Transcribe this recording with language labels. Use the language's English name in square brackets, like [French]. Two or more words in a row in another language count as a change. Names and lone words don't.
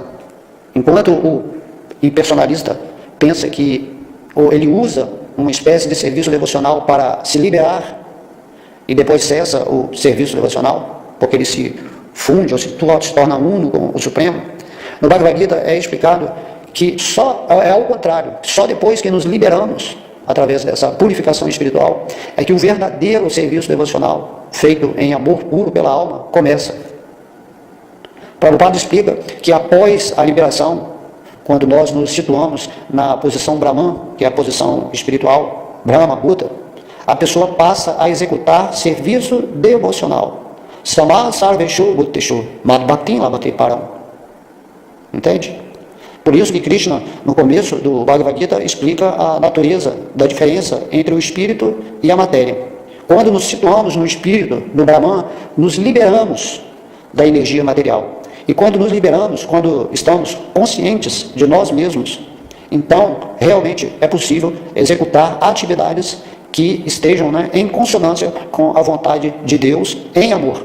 [Portuguese] Enquanto o impersonalista pensa que ele usa uma espécie de serviço devocional para se liberar e depois cessa o serviço devocional, porque ele se funde ou se torna uno com o Supremo, no Bhagavad Gita é explicado que é ao contrário, só depois que nos liberamos, através dessa purificação espiritual, é que o verdadeiro serviço devocional, feito em amor puro pela alma, começa. Prabhupada explica que após a liberação, quando nós nos situamos na posição Brahman, que é a posição espiritual, Brahma, Buddha, a pessoa passa a executar serviço devocional. [Sanskrit] समः सर्वेषु भूतेषु मद्भक्तिं लभते पराम्. [Portuguese] Entende? Por isso que Krishna, no começo do Bhagavad Gita, explica a natureza da diferença entre o espírito e a matéria. Quando nos situamos no espírito, no Brahman, nos liberamos da energia material. E quando nos liberamos, quando estamos conscientes de nós mesmos, então realmente é possível executar atividades que estejam, né, em consonância com a vontade de Deus em amor.